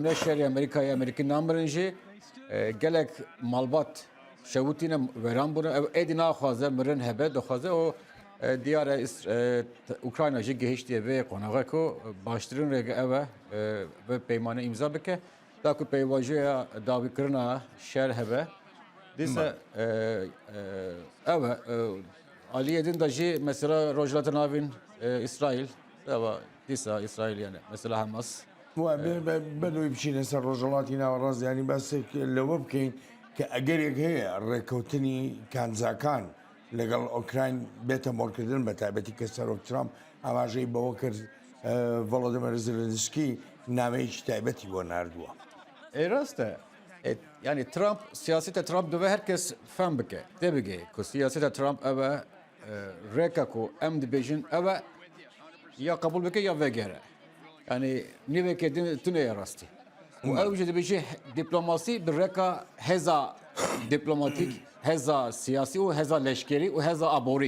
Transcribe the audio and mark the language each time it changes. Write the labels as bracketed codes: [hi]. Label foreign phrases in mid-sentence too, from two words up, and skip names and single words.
[ku] ne şerê Amerîkayê Amerîkî namirin jî gelek malbat şewitîne weran bûne ev êdî naxwaze mirin hebe dixwaze û diyara Ukrayna jî gihîştiye vê qonağa ku baştirîn rêge ev e vê peymane imza bike ta ku peyvajoya dawîkirina şer hebe dîsa ev e aliyê din de jî mesela rojhilatê navên İsraîl eva dîsa İsraîl yani mesela Hamas [ckb] بەدەوەی بچینە سەر ڕۆژهەڵاتی ناوەڕاست ینی بەسێک لەوە بکەین کە ئەگەرێک هەیە ڕێکەوتنی کانزاکان لەگەڵ ئۆکراین بێتە مۆڵکردن بە تایبەتی کە سەرۆک ترامپ ئاماژەی بەوە کرد ڤۆڵۆدیمیر زێلێنسکی نامەیەکی تایبەتی بۆ ناردووە. [ku] rast e. Yani Trump, siyasete Trump dove herkes fem bike. De bige ku siyasete Trump eve reka ku em dibêjin eve ya kabul bike ya vegere. Yani niveke tune rastî. û ew jî dibêje diplomasî bi reka heza diplomatik, heza siyasî û heza leşkerî û heza aborî.